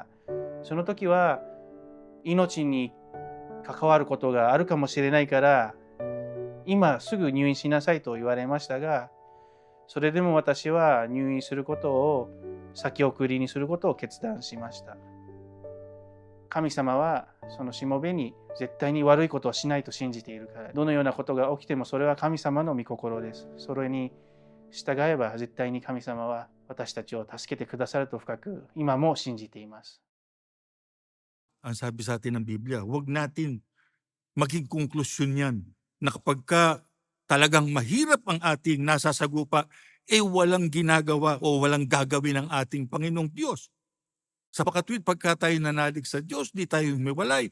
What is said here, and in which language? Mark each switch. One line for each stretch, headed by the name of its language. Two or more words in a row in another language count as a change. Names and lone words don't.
Japanese: その時は命に関わることがあるかもしれないから今すぐ入院しなさいと言われましたが、それでも私は入院することを先送りにすることを決断しました。神様はそのしもべに絶対に悪いことをしないと信じているから、どのようなことが起きてもそれは神様の御心です。それに従えば絶対に神様は私たちを助けてくださると深く今も信じています。
Filipino: Ang sabi sa atin ng Biblia, huwag natin maging konklusyon yan na kapag talagang mahirap ang ating nasasagupa, walang ginagawa o walang gagawin ng ating Panginoong Diyos. Sapagkat pagka tayo nanalig sa Diyos, di tayo humiwalay.